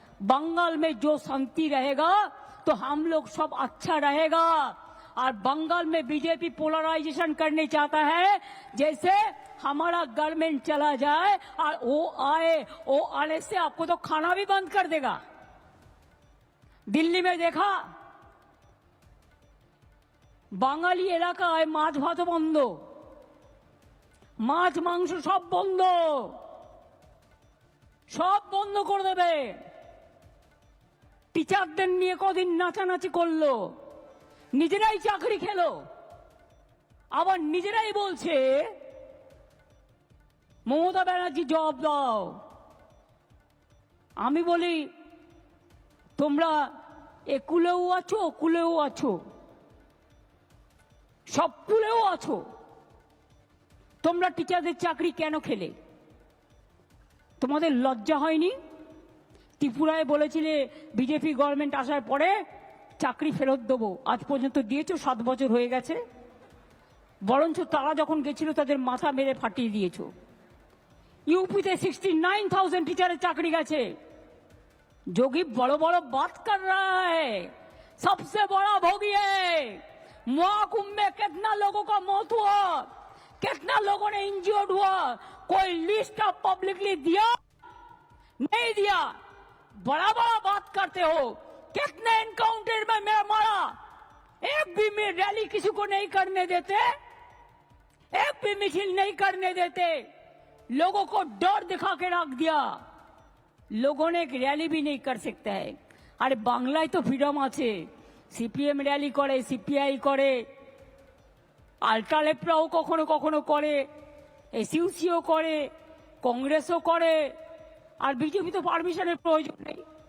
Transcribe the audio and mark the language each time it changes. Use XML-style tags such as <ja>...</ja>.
<hi>बंगाल में जो शांति रहेगा तो हम लोग सब अच्छा रहेगा। और बंगाल में बीजेपी पोलराइजेशन करने चाहता है, जैसे हमारा गवर्नमेंट चला जाए और वो आने से आपको तो खाना भी बंद कर देगा। दिल्ली में देखा,</hi> <bn>বাঙালি এলাকায় মাছ ভাত বন্ধ, মাছ মাংস সব বন্ধ, সব বন্ধ করে দেবে। টিচারদের নিয়ে কদিন নাচানাচি করলো, নিজেরাই চাকরি খেলো, আবার নিজেরাই বলছে মমতা ব্যানার্জি জবাব দাও। আমি বলি তোমরা একুলেও আছো, কুলেও আছো, সব কুলেও আছো, তোমরা টিচারদের চাকরি কেন খেলে? তোমাদের লজ্জা হয়নি? ত্রিপুরায় বলেছিলে বিজেপি গভর্নমেন্ট আসার পরে চাকরি ফেরত দেবো, আজ পর্যন্ত দিয়েছো, 7 বছর হয়ে গেছে। বরঞ্চ তারা যখন গেছিল তাদের মাথা মেরে ফাটিয়ে দিয়েছো।</bn> <hi>यूपीতে 69,000 टीचर चाकरी गए। जोगी बड़ो बड़ो बात कर रहा है, सबसे बड़ा भोगी है। महाकुंभ में कितना लोगों का मौत हुआ, कितना लोगों ने इंजर्ड हुआ, कोई लिस्ट आप पब्लिकली दिया? नहीं दिया। बड़ा बड़ा बात करते हो। कितने एनकाउंटर में मेरा मारा, एक भी में रैली किसी को नहीं करने देते, एक भी मिছিল नहीं करने देते, लोगों को डर दिखा के रख दिया। लोगों ने एक रैली भी नहीं कर सकता है। अरे बांग्लाয় तो फ्रीडम</hi> <bn>আছে, সিপিএম র‍্যালি করে, সিপিআই করে, আল্ট্রালেপ্রাও কখনো কখনো করে, এসইউসিও করে, কংগ্রেসও করে, আর বিজেপি তো পারমিশনের প্রয়োজন নেই।</bn>